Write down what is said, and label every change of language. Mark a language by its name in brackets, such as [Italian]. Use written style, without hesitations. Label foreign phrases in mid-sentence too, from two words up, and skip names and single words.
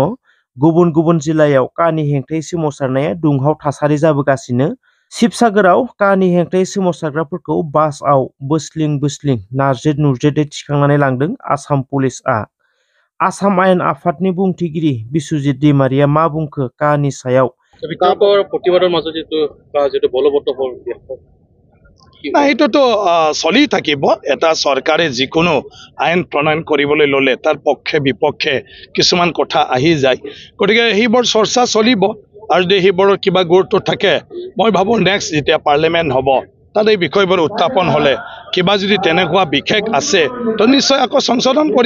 [Bodo] गुबुन जिल्लायाव कानि हेंथायै सोमावसारनाया दुंहाव थासारि जाबोगासिनो। शिबसागराव कानि हेंथायै सोमावसारग्राफोरखौ बासआव बोस्लिं नारजेद नुरजेदै थिखांनानै लांदों आसाम पुलिसआ। आसाम आयेन आफादनि बुंथिगिरि बिस्वजित दैमारिया मा बुंखो कानि सायाव? [Assamese] বিতৰ্কৰ প্ৰতিবাদৰ মাজত যিটো বলবৎ হ'ল না, এইটোতো চলি থাকিব। এটা চৰকাৰে যিকোনো আইন প্ৰণয়ন কৰিবলৈ ল'লে তাৰ পক্ষে বিপক্ষে কিছুমান কথা আহি যায়, গতিকে সেইবোৰ চৰ্চা চলিব। আৰু যদি সেইবোৰৰ কিবা গুৰুত্ব থাকে, মই ভাবোঁ নেক্সট যেতিয়া পাৰ্লিয়ামেণ্ট হ'ব তাত এই বিষয়বোৰ উত্থাপন হ'লে কিবা যদি তেনেকুৱা বিশেষ আছে তো নিশ্চয় আকৌ সংশোধন কৰিব।